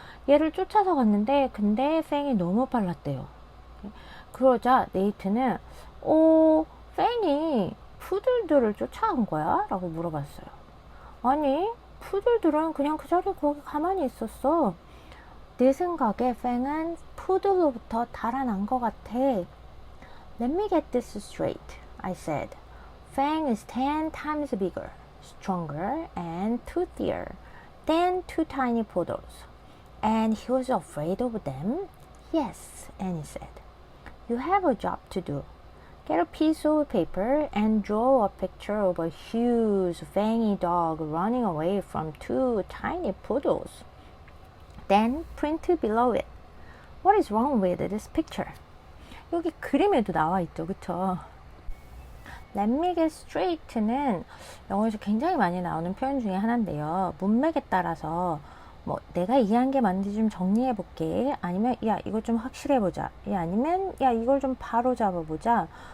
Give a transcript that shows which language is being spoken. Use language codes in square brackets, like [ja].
[ko] 얘를 쫓아서 갔는데 근데 팽이 너무 빨랐대요. 그러자 네이트는 팽이 푸들들을 쫓아간 거야? 라고 물어봤어요. 아니 푸들들은 그냥 그 자리에 거기 가만히 있었어. 내 생각에 팽은 푸들로부터 달아난 것 같아. [en] Let me get this straight, I said. Fang is 10 times bigger, stronger, and toothier than two tiny poodles. And he was afraid of them? Yes, Annie said. You have a job to do. Get a piece of paper and draw a picture of a huge fangy dog running away from two tiny poodles. Then print below it. What is wrong with this picture? [ko] 여기 그림에도 나와 있죠, 그쵸? [en] Let me get straight [ko] 는 영어에서 굉장히 많이 나오는 표현 중에 하나인데요. 문맥에 따라서 뭐 내가 이해한 게 맞는지 좀 정리해 볼게. 아니면 야 이거 좀 확실해 보자. 아니면 야 이걸 좀 바로 잡아 보자.